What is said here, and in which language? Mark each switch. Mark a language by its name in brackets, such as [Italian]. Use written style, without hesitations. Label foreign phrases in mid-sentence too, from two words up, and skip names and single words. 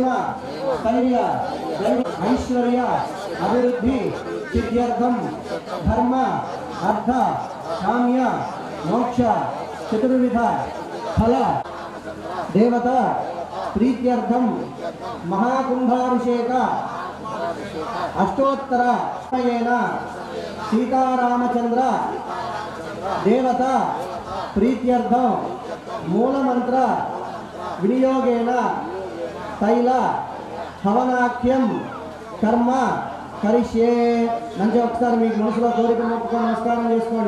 [Sanskrit] स्थैर्य ऐश्वर्य अभिवृद्धि सिद्ध्यर्थं धर्म अर्थ काम्य मोक्ष चतुर्विध फल देवता प्रीत्यर्थं महाकुंभाभिषेक अष्टोत्तर सीतारामचंद्र देवता प्रीत्यर्थं मूलमंत्र विनियोगेन तैल हवनाख्यम कर्म करिष्ये [Telugu] నంచి ఒకసారి మీకు మనసులో కోరిక మొక్కుకొని నమస్కారం చేసుకోండి.